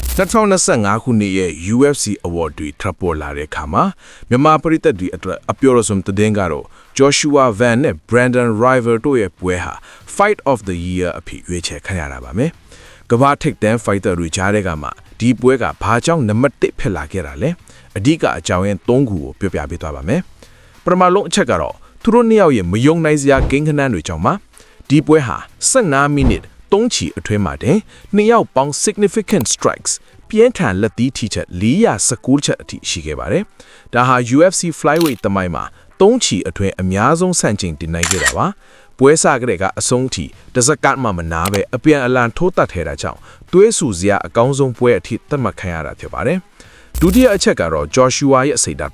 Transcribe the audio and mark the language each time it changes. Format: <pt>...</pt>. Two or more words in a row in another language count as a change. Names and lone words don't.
<my>2025 ခုနှစ်ရဲ့ UFC Award တွေထပ်ပေါ်လာတဲ့အခါမှာမြန်မာပရိသတ်တွေအတွက်အပြောရဆုံးသတင်းကတော့ Joshua Van နဲ့ Brandon River တို့ရဲ့ပွဲဟာ Fight of the Year အဖြစ်ရွေးချယ်ခံရတာပါမယ်။ကမ္ဘာထိပ်တန်း fighter တွေကြားထဲကမှဒီပွဲကဘာကြောင့်နံပါတ်1ဖြစ်လာခဲ့တာလဲ။အဓိကအကြောင်းရင်း3ခုကိုပြောပြပေးသွားပါမယ်။ပထမဆုံးအချက်ကတော့သူတို့နှစ်ယောက်ရဲ့မယုံနိုင်စရာဂိမ်းခဏန်းတွေကြောင့်ပါဒီပွဲဟာ15မိနစ်3ချီအတွင်းမှာတင် နှစ်ယောက်ပေါင်း</my> <en>significant strikes</en> <my>ပြင်းထန်လက်သီးထိချက်419ချက်အထိရှိခဲ့ပါတယ်။ဒါဟာ UFC flyweight သမိုင်းမှာ3ချီအတွင်းအများဆုံးဆန့်ကျင်တင်နိုင်ခဲ့တာပါ။ပွဲစကတည်းကအဆုံးထိတစ်စက္ကန့်မှမနာပဲအပြန်အလှန်ထိုးတက်ထဲတာကြောင့်သွေးဆူစရာအကောင်းဆုံးပွဲအထိသတ်မှတ်ခံရတာဖြစ်ပါတယ်။ဒုတိယအချက်ကတော့ Joshua ရဲ့စိတ်ဓာတ်</my>